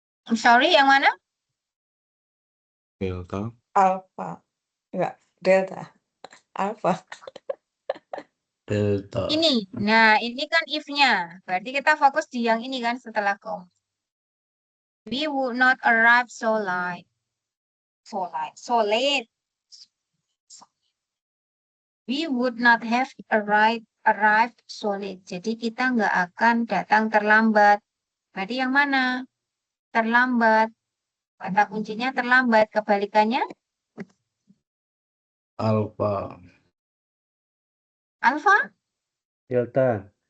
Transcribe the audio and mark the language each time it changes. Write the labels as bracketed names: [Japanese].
[English] I'm sorry, [Indonesian] yang mana? [English] Delta. Alpha. [Indonesian] Enggak, [English] delta. Alpha. Delta. [Indonesian] Ini. Nah, ini kan if-nya. Berarti kita fokus di yang ini kan setelah koma. [English] We would not arrive so late. So late. We would not have arrived so late. [Indonesian] Jadi kita nggak akan datang terlambat. Berarti yang mana? Terlambat. Kata kuncinya terlambat. Kebalikannya? [English] Alpha. Alpha? Delta.